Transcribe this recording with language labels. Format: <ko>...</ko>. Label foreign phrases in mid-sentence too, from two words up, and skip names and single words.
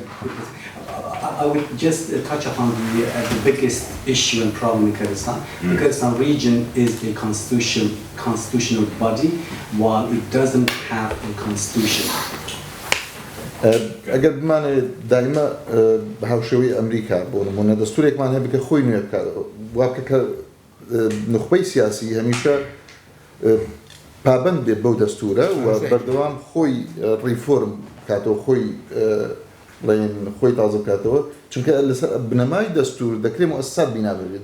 <en>I would just touch upon the biggest issue and problem in Kurdistan. The Kurdistan region is a constitutional body, while it doesn't have a constitution.</en> <ckb>ئەگەر بمانێ دائما هاوشێوەی ئەمریکا بۆ نمونە دەستورێکمان هەیە بکە خۆی نوێ بکات وا بکە کە نوخبەی سیاسی هەمیشە پابەند بێت بەو دەستورە و بەردەوام خۆی ریفورم کاتەوە خۆی تازە بکاتەوە چونکە لەسەر بنەمای دەستور دەکرێت مؤسسات بینا بێت.</ckb>